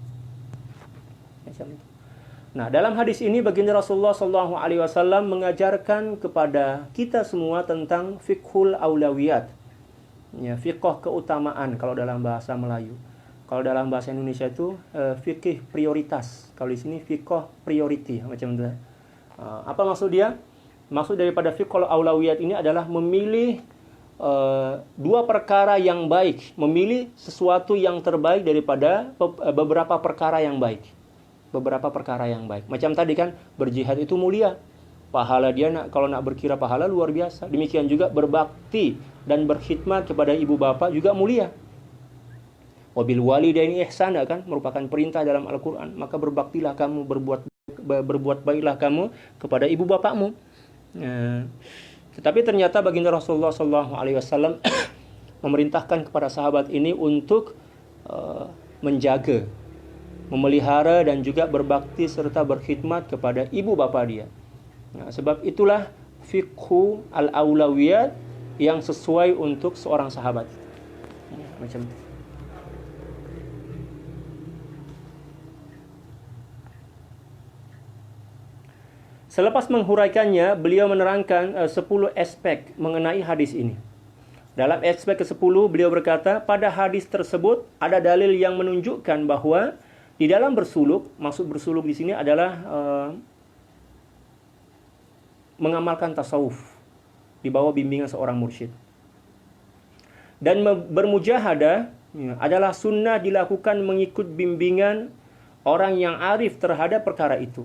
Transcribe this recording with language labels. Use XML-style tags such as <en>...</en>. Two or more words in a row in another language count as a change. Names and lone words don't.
<ms>Nah, dalam hadis ini baginda Rasulullah SAW mengajarkan kepada kita semua tentang</ms> <ar>فقه الأولويات.</ar> <ms>Ya, fiqh keutamaan kalau dalam bahasa Melayu. Kalau dalam bahasa Indonesia itu</ms> <id>fikih prioritas.</id> <ms>Kalau di sini fiqh priority macam itu. Apa maksud dia? Maksud daripada</ms> <ar>فقه الأولويات</ar> <ms>ini adalah memilih dua perkara yang baik, memilih sesuatu yang terbaik daripada beberapa perkara yang baik. Beberapa perkara yang baik. Macam tadi kan, berjihad itu mulia. Pahala dia kalau nak berkira pahala luar biasa. Demikian juga berbakti dan berkhidmat kepada ibu bapa juga mulia.</ms> <ar>وبالوالدين إحسانا</ar> <ms>kan merupakan perintah dalam Al-Qur'an. Maka berbaktilah kamu, berbuat baiklah kamu kepada ibu bapamu. Tetapi ternyata baginda Rasulullah SAW memerintahkan kepada sahabat ini untuk menjaga, memelihara dan juga berbakti serta berkhidmat kepada ibu bapa dia. Nah, sebab itulah</ms> <ar>فقه الأولويات</ar> <ms>yang sesuai untuk seorang sahabat. Macam itu. Selepas menghuraikannya, beliau menerangkan 10 aspek mengenai hadis ini. Dalam aspek ke-10, beliau berkata, pada hadis tersebut ada dalil yang menunjukkan bahawa di dalam bersuluk, maksud bersuluk di sini adalah mengamalkan tasawuf di bawah bimbingan seorang mursyid. Dan bermujahadah adalah sunnah dilakukan mengikut bimbingan orang yang arif terhadap perkara itu.</ms>